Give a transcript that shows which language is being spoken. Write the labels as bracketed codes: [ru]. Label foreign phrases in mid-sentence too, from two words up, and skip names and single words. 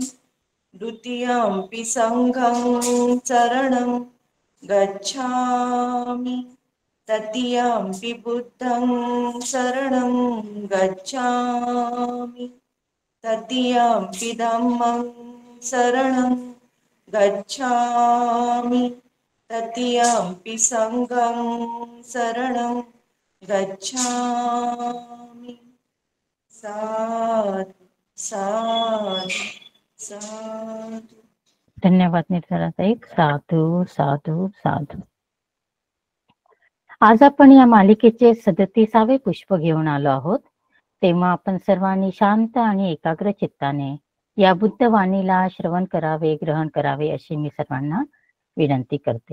[pi] द्वितीयंपि संघं शरणं गच्छामि, तृतीयंपि बुद्धं शरणं गच्छामि, तृतीयंपि धम्मं शरणं गच्छामि, तृतीयंपि संघं शरणं गच्छामि. साधु साधु साधु. [mr] धन्यवाद निर्जरा ताई. [pi] साधू साधू साधू. [mr] आज आपण या मालिकेचे 37वे पुष्प घेऊन आलो आहोत. तेव्हा आपण सर्वांनी शांत आणि एकाग्र चित्ताने या बुद्धवाणीला श्रवण करावे, ग्रहण करावे अशी मी सर्वांना विनंती करते.